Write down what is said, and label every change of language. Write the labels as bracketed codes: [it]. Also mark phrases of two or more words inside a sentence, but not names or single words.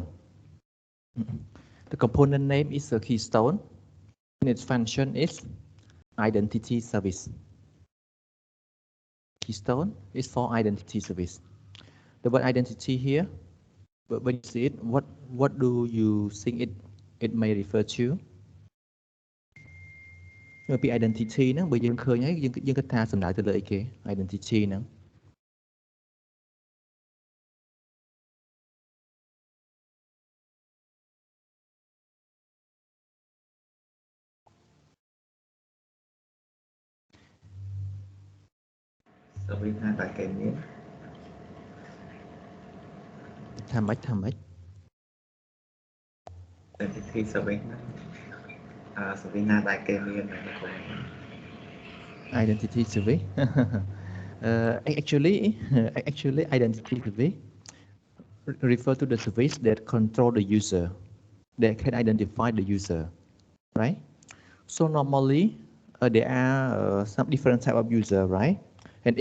[en] The component name is a keystone, and its function is identity service. Keystone is for identity service. The word identity here, but when you see it, what do you think it may refer to? [km] ពី identity ហ្នឹងបើយើងឃើញហើយយើងគិតថាសំដៅទៅលើអីគេ identity ហ្នឹងទៅវិញថាតែគេមាន ថាម៉េច [en] identity service [km] ហ្នឹងservice ណាដែលគេមាន [en] identity service actually identity service refer to the service that control the user, that can identify the user, right? So normally there are some different type of user, right?